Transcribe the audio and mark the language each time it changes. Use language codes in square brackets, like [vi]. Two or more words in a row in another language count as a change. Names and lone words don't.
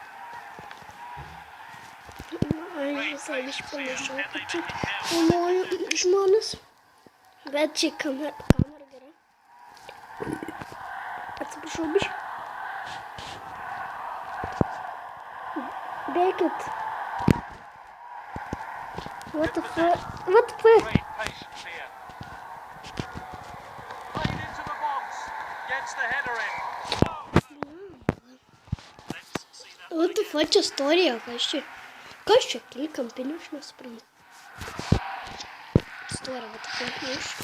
[lt] Aš visai biški panašau, kad čia filmuoju žmones. Bet čia kamera gerai. Atsiprašau biški. Bėkit. [en] What the fuck? What the fuck? Great patience here. Played into the box. Gets the header in. Let's see that. What the fuck [lt] istorija? Kas čia? Keli kampinių aš nesuprantu. Istorija, [en] what the fuck?